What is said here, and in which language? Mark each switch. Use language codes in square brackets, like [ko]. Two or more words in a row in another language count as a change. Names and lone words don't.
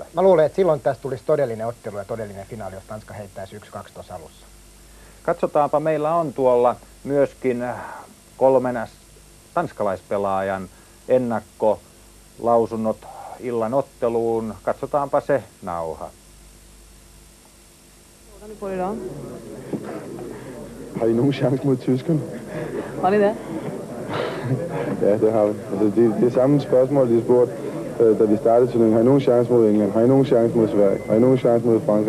[fi] Mä luulen, että silloin tästä tulisi todellinen ottelu ja todellinen finaali, jos Tanska heittäisi 1-2 tuossa alussa. Katsotaanpa, meillä on tuolla myöskin 3 tanskalaispelaajan ennakkolausunnot illan otteluun. Katsotaanpa se nauha. [da] Har I nogen chance mod tyskerne? Var det det? Ja, det har vi. Altså, det er samme spørgsmål, de spurgte, da vi startede turneringen. Har I nogen chance mod England? Har I nogen chance mod Sverige? Har I nogen chance mod Frankrig?